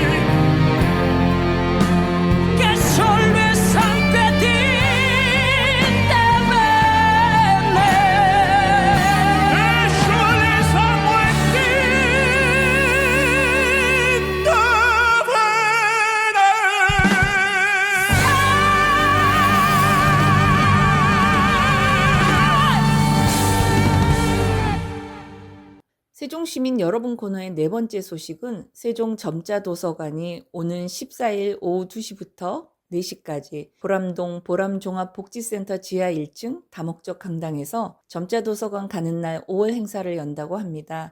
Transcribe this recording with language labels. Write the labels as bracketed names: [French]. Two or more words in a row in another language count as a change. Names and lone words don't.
[Italian] che scioglie il sangue di te bene, che scioglie il sangue di te [Korean] 세종시민 여러분 코너의 네 번째 소식은 세종 점자도서관이 오는 14일 오후 2시부터 4시까지 보람동 보람종합복지센터 지하 1층 다목적 강당에서 점자도서관 가는 날 5월 행사를 연다고 합니다.